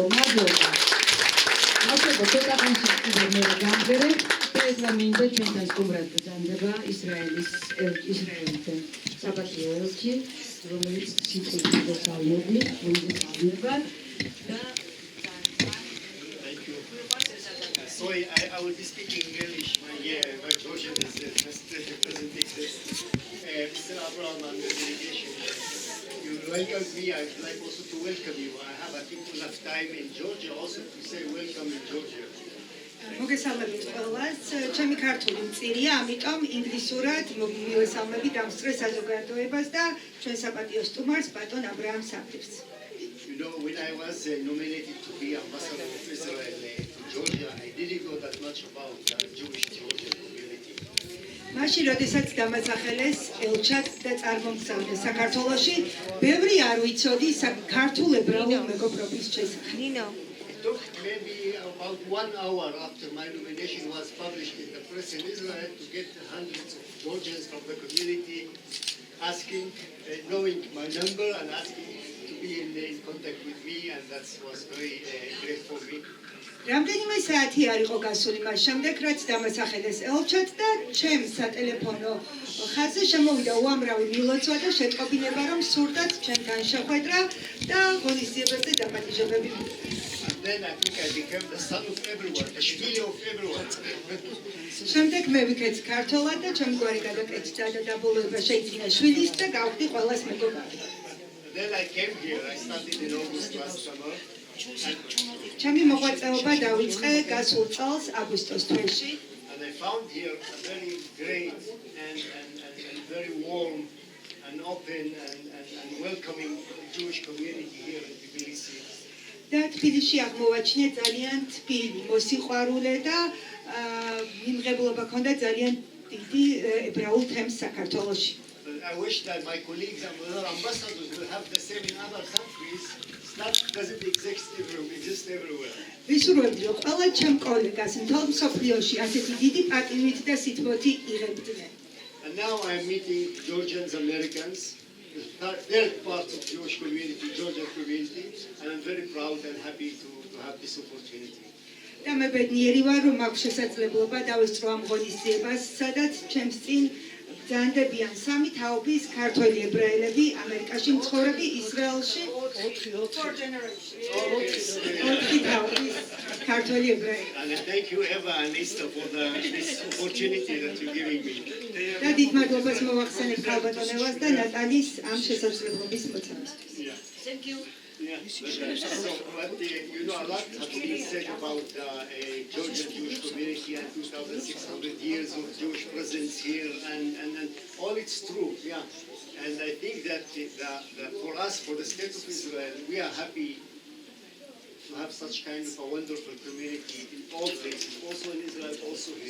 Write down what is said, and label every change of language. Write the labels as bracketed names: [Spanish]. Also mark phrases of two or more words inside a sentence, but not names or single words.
[Georgian] მადლობა. მადლობა ცოტაღანში კიდევ მე გამღერებ და ეს რა მინდა ჩვენთან სტუმრად გრძანდება ისრაელის საპატიო ელჩი, რომელიც სიტყვით მოსალმოვლი, მოგესალმება და [English] Sorry, I will be speaking English. My Georgian is just presentation. Mr. Abraham and the delegation, you welcome me. I would like also to welcome you. I have, I think, enough time in Georgia also to say welcome in Georgia. [Georgian] მოგესალმებით ყველას. ჩემი ქართული მწირია, ამიტომ ინგლისურად მივესალმები დამსწრე საზოგადოებას და ჩვენ საპატიო სტუმარს ბატონ აბრაამ საფრებს. [English] You know, when I was nominated to be ambassador of Israel to Georgia, I didn't know that much about the Jewish Georgian community. [Georgian] მაშინ, როდესაც დამასახელეს ელჩად და წარმომგზავრდა საქართველოში, ბევრი არ ვიცოდი ქართულ ებრაულ მეგობრობის შესახებ. [English] It took maybe about 1 hour after my nomination was published in the press in Israel to get hundreds of Georgians from the community asking, knowing my number and asking to be in contact with me, and that was very great for me. [Georgian] რამდენიმე საათი არ იყო გასული მას შემდეგ, რაც დამასახელეს ელჩად და ჩემ სატელეფონო ხაზზე შემოვიდა უამრავი მილოცვა და შეტყობინება, რომ სურდათ ჩვენთან შეხვედრა და ღონისძიებებზე დაპატიჟებები. [English] Then I think I became the son of everyone, the shvili of everyone. [Georgian] შემდეგ მე ვიქეც ქართულად და ჩემი გვარი გადაკეთდა და დაბოლოება შეიძინა შვილის და გავხდი ყველას მეგობარი. [English] Then I came here. I started in August last summer. [Georgian] ჩემი მოღვაწეობა დავიწყე გასულ წელს აგვისტოს თვეში. [English] And I found here a very great and very warm and open and welcoming Jewish community here in Tbilisi. [Georgian] და თბილისში აღმოვაჩინე ძალიან თბილი, მოსიყვარულე და მიმღებლობა ქონდა ძალიან დიდი ებრაულ თემს საქართველოში. [English] I wish that my colleagues and other ambassadors will have the same in other countries. That doesn't exist everywhere. [Georgian] ვისურვებდი, რომ ყველა ჩემ კოლეგას მთელ მსოფლიოში ასეთი დიდი პატივით და სიტყვოთი იღებდნენ. [English] And now I am meeting Georgians, Americans, third part of Jewish community, Georgian community, and I'm very proud and happy to have this opportunity. [Georgian] და მე ბედნიერი ვარ, რომ მაქვს შესაძლებლობა დავესწრო ამ ღონისძიებას, სადაც ჩემს წინ ბრძანდებიან სამი თაობის ქართველი ებრაელები, ამერიკაში მცხოვრები, ისრაელში [English] 4 generations. [Georgian] ოთხი თაობის ქართველი ებრაელი. [English] And thank you, Eva and Esther, for this opportunity that you're giving me. [Georgian] და დიდ მადლობას მოვახსენებ ქალბატონ ევას და ნატალის ამ შესაძლებლობის მოცემისთვის. [English] Thank you. Yeah, so, but you know, a lot has been said about the Georgian Jewish community and 2,600 years of Jewish presence here, and all it's true, yeah. And I think that for us, for the state of Israel, we are happy to have such kind of a wonderful community in all places, also in Israel, also here.